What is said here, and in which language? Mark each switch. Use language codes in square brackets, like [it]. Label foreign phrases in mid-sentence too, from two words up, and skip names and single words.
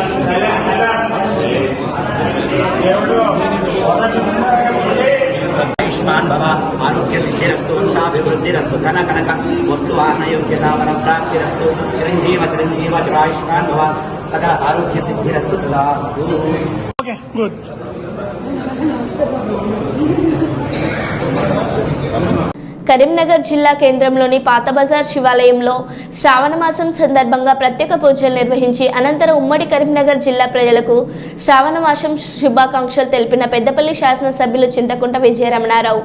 [sa] आयुष्मान भव आरोग्य सिद्धिरस्तु वंशाभिवृद्धिरस्तु धन कनक वस्तु आनयोग्यता वरप्राप्तिरस्तु चिरंजीव चिरंजीव आयुष्मान भव सदा आरोग्य सिद्धिरस्तु तदास्तु. [en] Okay, good. [te] కరీంనగర్ జిల్లా కేంద్రంలోని పాత బజార్ శివాలయంలో శ్రావణ మాసం సందర్భంగా ప్రత్యేక పూజలు నిర్వహించి అనంతరం ఉమ్మడి కరీంనగర్ జిల్లా ప్రజలకు శ్రావణ మాసం శుభాకాంక్షలు తెలిపిన పెద్దపల్లి శాసనసభ్యులు చింతకుంట విజయరమణారావు.